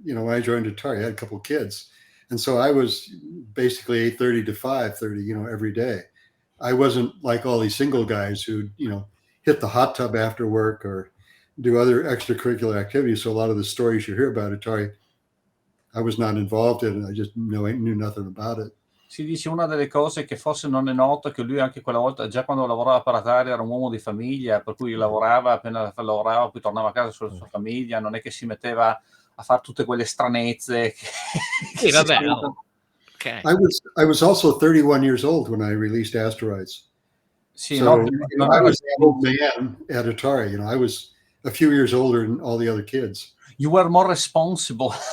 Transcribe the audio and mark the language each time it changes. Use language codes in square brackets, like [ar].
[en] When I joined Atari, I had a couple of kids, and so I was basically 8:30 to 5:30, every day. I wasn't like all these single guys who, hit the hot tub after work or do other extracurricular activities. So a lot of the stories you hear about Atari, I was not involved in it. I just knew nothing about it. [it] Si dice una delle cose che forse non è noto, che lui anche quella volta, già quando lavorava per Atari, era un uomo di famiglia, per cui lavorava, appena lavorava, poi tornava a casa sulla sua famiglia, non è che si metteva a fare tutte quelle stranezze. Sì, vabbè, okay. [en] I was also 31 years old when I released Asteroids. [it] Sì, [en] so, I was the old man at Atari. I was a few years older than all the other kids. You were more responsible.